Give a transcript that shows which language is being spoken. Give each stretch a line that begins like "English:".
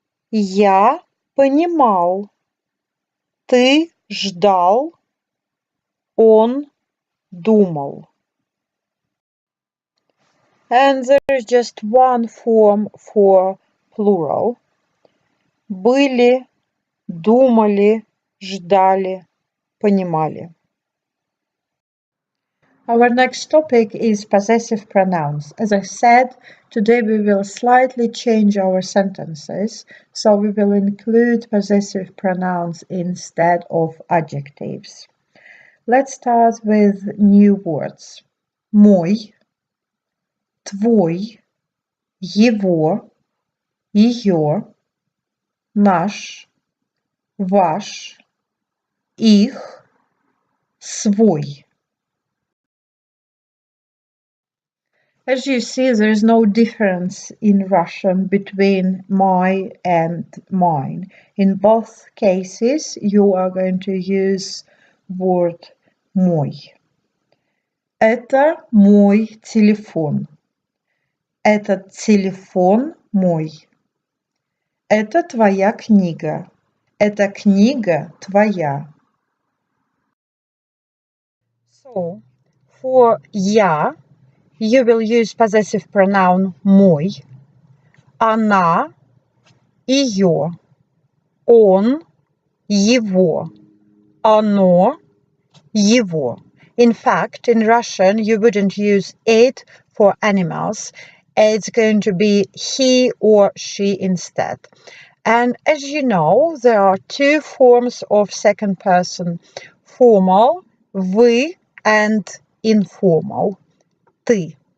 Russian: Я понимал. Ты ждал. Он думал.
English: And there is just one form for plural.
Russian: Были, думали, ждали, понимали.
English: Our next topic is possessive pronouns. As I said, today we will slightly change our sentences, so we will include possessive pronouns instead of adjectives. Let's start with new words.
Russian: Мой, твой, его, ее, наш, ваш, их, свой.
English: As you see, there is no difference in Russian between my and mine. In both cases, you are going to use word мой.
Russian: Это мой телефон. Этот телефон мой. Это твоя книга. Эта книга твоя.
English: So, for я, you will use possessive pronoun
Russian: мой, она, ее, он, его, оно, его.
English: In fact, in Russian, you wouldn't use it for animals. It's going to be he or she instead. And as you know, there are two forms of second person, formal, вы, and informal, ты.